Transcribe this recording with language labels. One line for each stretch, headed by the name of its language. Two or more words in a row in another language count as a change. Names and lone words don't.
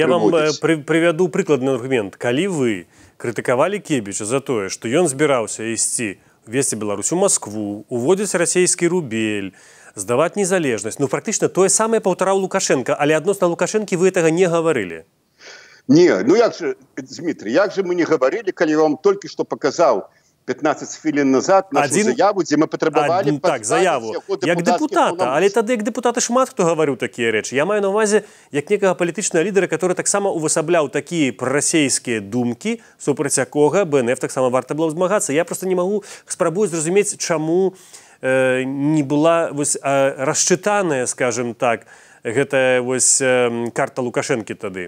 Belarusian: Я вам прывяду прыкладны аргумент. Калі вы крытыкавалі Кебіча за тое, што ён збіраўся ісці весці Беларусь у Москву, уводзіць расійскі рубель, здаваць незалежнасць, ну практычна тое самае паўтараў Лукашенко, але адносна Лукашэнкі вы гэтага не гаварылі.
Russian: Не,
Belarusian: ну як же,
Russian: Дмитрий,
Belarusian: як же
Russian: мы не говорили, когда я вам только что показал 15 хвилин назад нашу заяву, где мы потребовали
Belarusian: так, заяву. Як депутата, але тады як депутаты шмат хто гаварыў такія рэчы. Я маю на увазе як некага палітычнага лідара, который таксама увасабляў такія прарасейскія думкі, супраць якога БНФ таксама варта было змагацца. Я просто не магу спрабую зразумець, чаму не была расчытаная, скажем так, гэтая карта Лукашэнкі тады.